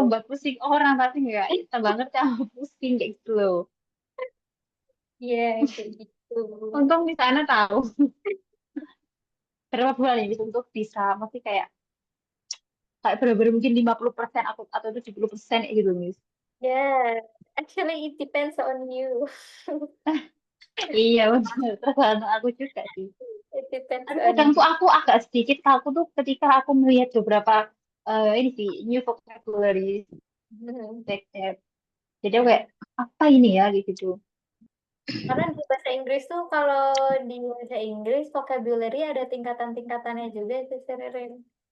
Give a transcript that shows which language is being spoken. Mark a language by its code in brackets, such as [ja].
[id] membuat pusing orang pasti nggak? Tambah ngerti tambah pusing kayak gitu loh. Iya, kayak gitu. Untung di sana tahu berapa bulan ini untuk bisa masih kayak benar-benar mungkin 50% atau 70% kayak gitu, Miss. [en] Yeah, actually it depends on you. [id] Iya, benar. Tergantung aku juga sih. [en] It depends [id] Tapi [en] on [id] kadang tuh [en] you. [id] aku agak sedikit takut tuh ketika aku melihat beberapa ini sih new vocabulary Mhm. [en] like that. [id] Jadi aku kayak apa ini ya gitu. Karena di bahasa Inggris tuh kalau di bahasa Inggris vocabulary ada tingkatan-tingkatannya juga itu Sering.